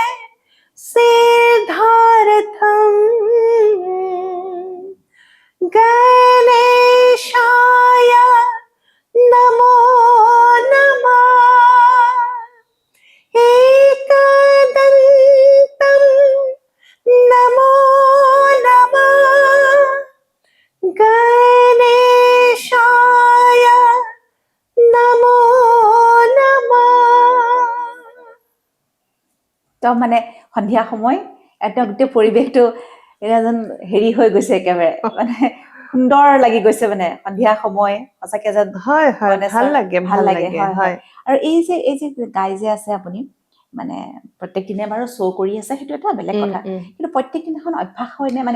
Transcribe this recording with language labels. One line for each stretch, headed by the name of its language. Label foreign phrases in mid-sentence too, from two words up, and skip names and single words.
Sanskrit: सिद्धार्थम् गणेशाय नमो नमः एकदन्तं नमो नमः गणेशाय नमो नमः
Assamese: তো মানে সন্ধিয়া সময় একদম গোটেই পৰিৱেশটো এটা যেন হেৰি হৈ গৈছে একেবাৰে মানে সুন্দৰ লাগি গৈছে মানে সন্ধিয়া সময় সঁচাকে যেন হয় ভাল লাগে হয় আৰু এই যে গাই যে আছে আপুনি মানে প্ৰত্যেক দিনে বাৰু শ্ব' কৰি আছে সেইটো এটা বেলেগ কথা কিন্তু প্ৰত্যেক দিনাখন অভ্যাস হয়নে মানে